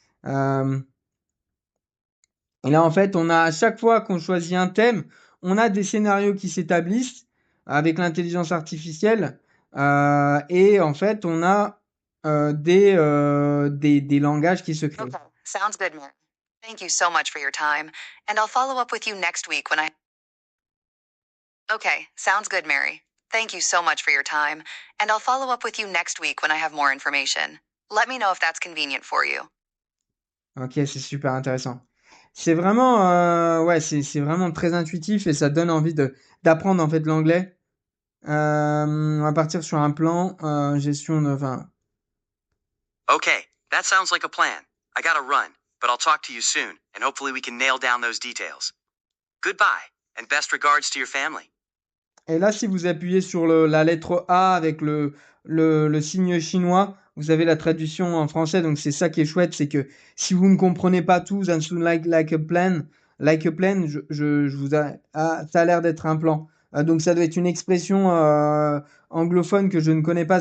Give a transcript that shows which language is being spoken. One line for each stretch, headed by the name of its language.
French: Euh, et là, en fait, on a à chaque fois qu'on choisit un thème, on a des scénarios qui s'établissent avec l'intelligence artificielle. Et en fait, on a des langages qui se créent.
English: Okay, sounds good, Mary. Thank you so much for your time, and I'll follow up with you next week when I. Okay, sounds good, Mary. Thank you so much for your time, and I'll follow up with you next week when I have more information. Let me know if that's convenient for you.
French: Ok, c'est super intéressant. C'est vraiment, ouais, c'est vraiment très intuitif et ça donne envie d'apprendre en fait l'anglais. On va partir sur un plan gestion de, enfin,
English: Okay, that sounds like a plan. I gotta run, but I'll talk to you soon, and hopefully we can nail down those details. Goodbye, and best regards to your family.
French: et là, si vous appuyez sur la lettre A avec le signe chinois, vous avez la traduction en français. Donc, c'est ça qui est chouette, c'est que si vous ne comprenez pas tout,
English: that sounds like a plan,
French: je vous ça a l'air d'être un plan. Donc, ça doit être une expression anglophone que je ne connais pas.